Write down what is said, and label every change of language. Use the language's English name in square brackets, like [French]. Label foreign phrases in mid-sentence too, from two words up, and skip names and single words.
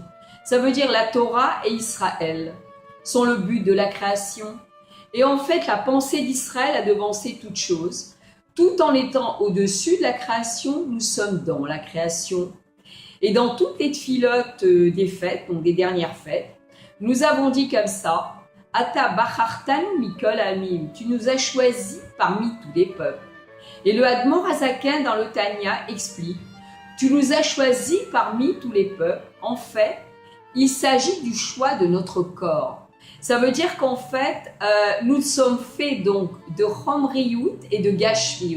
[French] Ça veut dire la Torah et Israël sont le but de la création. Et en fait, la pensée d'Israël a devancé toute chose. Tout en étant au-dessus de la création, nous sommes dans la création. Et dans toutes les tfilotes des fêtes, donc des dernières fêtes, nous avons dit comme ça, [Hebrew] אתה בחרתנו מכל עמים, [French] tu nous as choisis parmi tous les peuples. Et le [Hebrew] אדמו"ר הזקן [French] dans le Tanya explique, tu nous as choisis parmi tous les peuples. En fait, il s'agit du choix de notre corps. Ça veut dire qu'en fait, nous sommes faits donc de Chomriyut et de Gashmiyut.